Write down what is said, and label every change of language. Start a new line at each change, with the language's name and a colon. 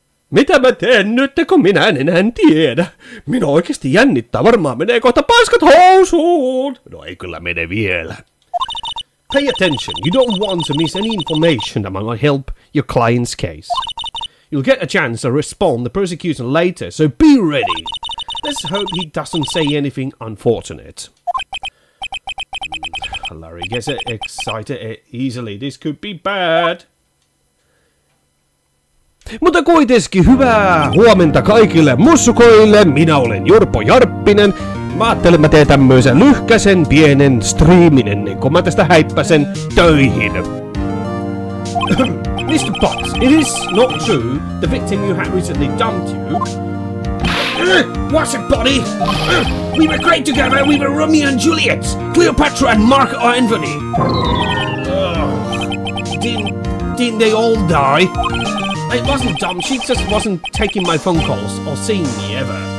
Finnish: Mitä mä teen nyt, kun minä en enää tiedä? Minua oikeesti jännittää, varmaan menee kohta paskat housuun. No ei kyllä mene vielä.
English: Pay attention, you don't want to miss any information that might help your client's case. You'll get a chance to respond to the prosecution later, so be ready. Let's hope he doesn't say anything unfortunate. Larry gets excited easily. This could be bad.
Finnish: Mutta kuitenkin hyvää huomenta kaikille mussukoille. Minä olen Jurpo Jarppinen. Mä ajattelin, mä teen tämmöisen lyhkäsen pienen striimin ennen kuin mä tästä häippäsen töihin.
English: Mr. Potts, it is not true. The victim you had recently dumped you. What's it, buddy? We were great together. We were Romeo and Juliet, Cleopatra and Mark Antony. Didn't they all die? It wasn't dumb. She just wasn't taking my phone calls or seeing me ever.